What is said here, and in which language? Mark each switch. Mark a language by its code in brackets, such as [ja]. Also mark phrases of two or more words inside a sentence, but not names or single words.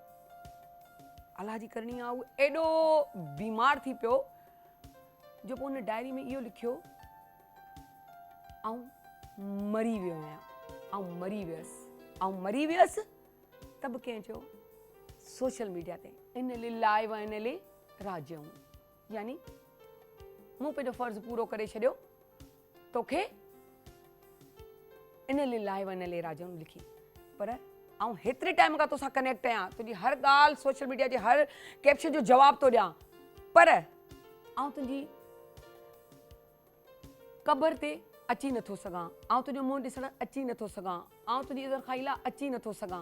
[sd] अलाह जी करणी आहे, उहो एॾो बीमार थी पियो जो पोइ हुन डायरी में इहो लिखियो, आउं मरी वियो आहियां, आउं मरी वियसि, त बि कंहिं चयो [en] social media [sd] ते [ar] إنا لله وإنا إليه راجعون, [sd] यानी मूं पंहिंजो फ़र्ज़ु पूरो करे छॾियो, तोखे [ar] إنا لله وإنا إليه راجعون [sd] लिखी, पर आउं हेतिरे टाइम खां तोसां कनेक्ट आहियां, तुंहिंजी हर ॻाल्हि [en] social media [sd] जे हर कैप्शन जो जवाबु थो ॾियां, पर आउं तुंहिंजी क़बर ते अची नथो सघां, आउं तुंहिंजो मुंहुं ॾिसणु अची नथो सघां, आउं तुंहिंजी इज़त खाई लाइ अची नथो सघां।